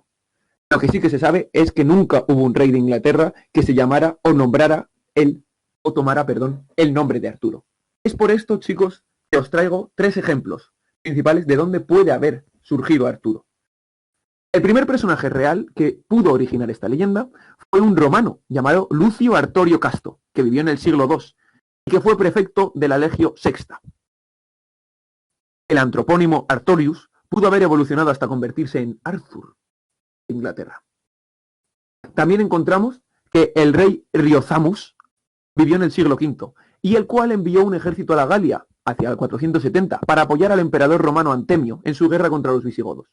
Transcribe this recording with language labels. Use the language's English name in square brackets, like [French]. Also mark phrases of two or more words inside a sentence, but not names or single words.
[Spanish] Lo que sí que se sabe es que nunca hubo un rey de Inglaterra que se llamara o tomara el nombre de Arturo. Es por esto, chicos, que os traigo tres ejemplos principales de dónde puede haber surgido Arturo. El primer personaje real que pudo originar esta leyenda fue un romano llamado Lucio Artorio Casto, que vivió en el siglo II y que fue prefecto de la Legio Sexta. El antropónimo Artorius pudo haber evolucionado hasta convertirse en Arthur de Inglaterra. También encontramos que el rey Riozamus vivió en el siglo V y el cual envió un ejército a la Galia hacia el 470 para apoyar al emperador romano Antemio en su guerra contra los visigodos.